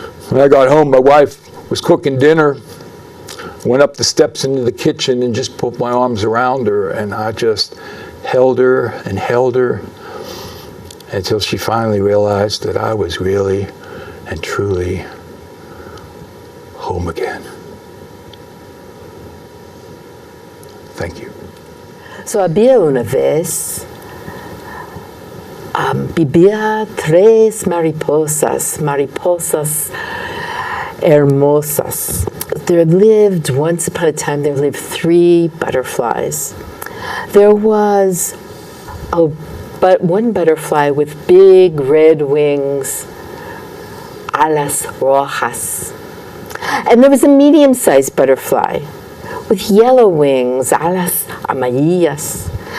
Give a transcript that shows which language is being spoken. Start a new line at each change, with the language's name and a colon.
English: When I got home, my wife was cooking dinner. Went up the steps into the kitchen and just put my arms around her, and I just held her until she finally realized that I was really and truly home again. Thank you.
Spanish: So había una vez, vivía 3 mariposas hermosas.
English: Once upon a time, there lived 3 butterflies. There was but one butterfly with big red wings,
Spanish: alas rojas.
English: And there was a medium-sized butterfly with yellow wings,
Spanish: alas amarillas.